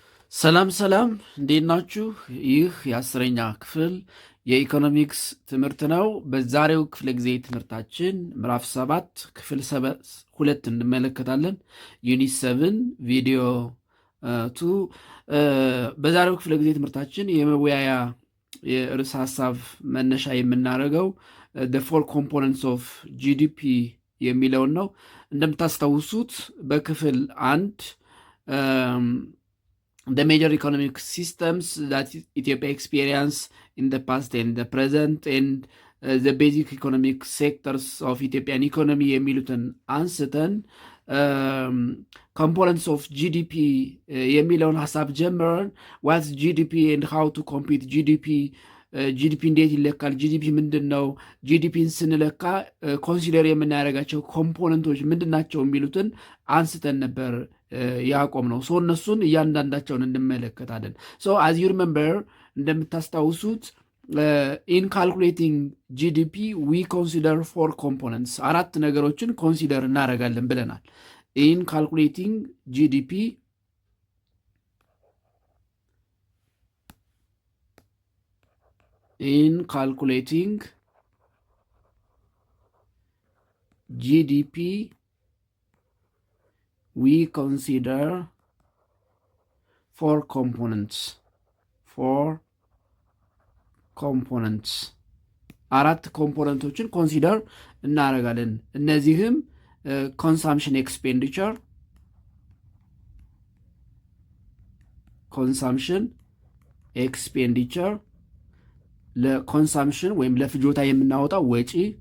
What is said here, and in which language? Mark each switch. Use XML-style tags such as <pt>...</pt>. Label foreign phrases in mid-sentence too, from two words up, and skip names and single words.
<am>ሰላም ሰላም፣ እንዴት ናችሁ? ይህ የአስረኛ ክፍል የኢኮኖሚክስ ትምህርት ነው። በዛሬው ክፍለ ጊዜ ትምህርታችን ምዕራፍ 7 ክፍል 2 እንመለከታለን። ዩኒት 7 ቪዲዮ 2። በዛሬው ክፍለ ጊዜ ትምህርታችን የመወያያ የርዕስ ሀሳብ መነሻ የምናደርገው</am> <en>four components of GDP</en> <am>የሚለውን ነው። እንደምታስታውሱት በክፍል 1</am> <en>the major economic systems that Ethiopia experienced in the past and the present and the basic economic sectors of Ethiopian economy</en> <am>የሚሉትን አንስተን</am> <en>components of GDP</en> <am>የሚለውን ሀሳብ ጀምረን</am> <en>what's GDP and how to compute GDP</en> <am>ጂዲፒ እንዴት ይለካል? ጂዲፒ ምንድን ነው? ጂዲፒን ስንለካ ኮንሲደር የምናደርጋቸው ኮምፖነንቶች ምንድን ናቸው? የሚሉትን አንስተን ነበር ያቆም ነው። እነሱን እያንዳንዳቸውን እንመለከታለን።</am> <en>as you remember እንደምታስታውሱት in calculating GDP we consider four components፣</en> <am>አራት ነገሮችን ኮንሲደር እናደርጋለን ብለናል።</am> <en>in calculating GDP in calculating GDP, we consider four components.</en> <am>አራት ኮምፖነንቶችን ኮንሲደር እናደርጋለን። እነዚህም</am> <en>consumption expenditure፣</en> <am>ለኮንሳምፕሽን ወይም ለፍጆታ የምናወጣው ወጪ፣</am>